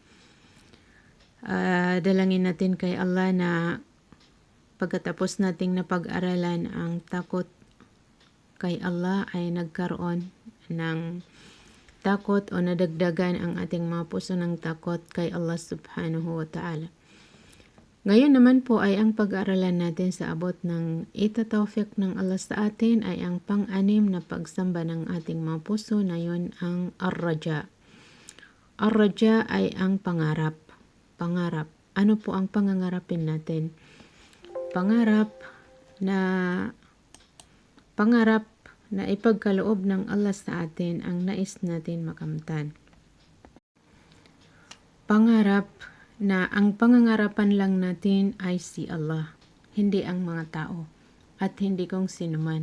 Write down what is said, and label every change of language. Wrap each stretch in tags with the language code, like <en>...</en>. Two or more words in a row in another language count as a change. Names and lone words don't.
<tl>Dalangin natin kay Allah na pagkatapos nating napag-aralan ang takot kay Allah ay nagkaroon ng takot o nadagdagan ang ating mga puso ng takot kay Allah</tl> <ar>سبحانه وتعالى.</ar> <tl>Ngayon naman po ay ang pag-aaralan natin sa abot ng itatawfiq ng Allah sa atin ay ang pang-anim na pagsamba ng ating mga puso na yun ang ar-raja. Ar-raja ay ang pangarap. Pangarap. Ano po ang pangangarapin natin? Pangarap na ipagkaloob ng Allah sa atin ang nais natin makamtan. Pangarap na ang pangangarapan lang natin ay si Allah, hindi ang mga tao at hindi kung sino man.</tl>